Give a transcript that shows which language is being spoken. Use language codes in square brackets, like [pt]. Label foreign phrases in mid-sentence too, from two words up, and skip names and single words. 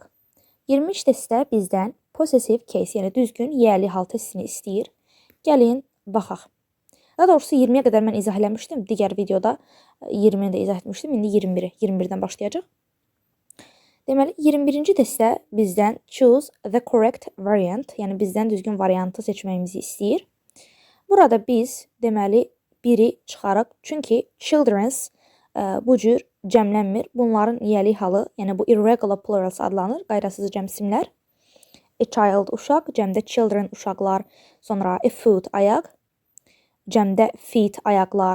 [az] 20 testdə bizdən [en] possessive case, [az] yəni düzgün yiyəli hal testini istəyir. Gəlin baxaq. Daha doğrusu 20-yə qədər mən izah eləmişdim. Digər videoda 20-ni də izah etmişdim. İndi 21-dən başlayacaq. Deməli, 21-ci testdə bizdən [en] choose the correct variant, [az] yəni bizdən düzgün variantı seçməyimizi istəyir. Burada biz, deməli, biri çıxarıq. Çünki children's bu cür cəmlənmir. Bunların yiyəli halı, yəni bu [en] irregular plurals [az] adlanır, qaydasız cəmsimlər. [en] A child, [az] uşaq, cəmdə children, uşaqlar, sonra [en] a foot, [az] ayaq, cəmdə feet, ayaqlar.